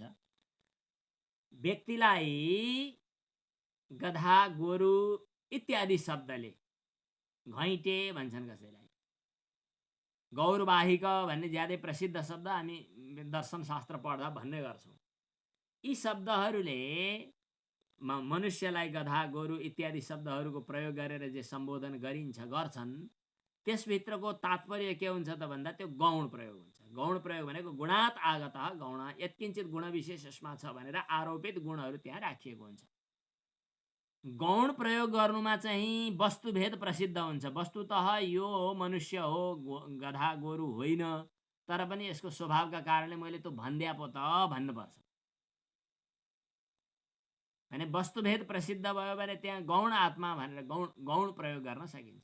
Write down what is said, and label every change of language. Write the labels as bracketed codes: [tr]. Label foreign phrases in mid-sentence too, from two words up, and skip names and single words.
[ne] व्यक्तिलाई गधा, गोरु इत्यादि शब्दले, घैँटे भन्छन् कसैलाई, गौरवाहिक भन्ने ज्यादै प्रसिद्ध शब्द हामी दर्शनशास्त्र पढ्दा भन्ने गर्छौँ। यी शब्दहरूले मनुष्यलाई गधा, गोरु इत्यादि शब्दहरूको प्रयोग गरेर जे सम्बोधन गर्छन्, त्यसभित्रको तात्पर्य के हुन्छ त भन्दा त्यो गौण प्रयोग हुन्छ। गौण प्रयोग भनेको [sa] गुणात् आगतः गौण, [ne] यत्किञ्चित गुणविशेष यसमा छ भनेर आरोपित गुणहरू त्यहाँ राखिएको हुन्छ। गौण प्रयोग गर्नुमा चाहिँ वस्तुभेद प्रसिद्ध हुन्छ। वस्तुतः यो मनुष्य हो, गधा गोरु होइन, तर पनि यसको स्वभावका कारणले मैले त्यो भन्दिया पो त भन्नुपर्छ। भने वस्तुभेद प्रसिद्ध भयो भने त्यहाँ गौण आत्मा भनेर गौण प्रयोग गर्न सकिन्छ।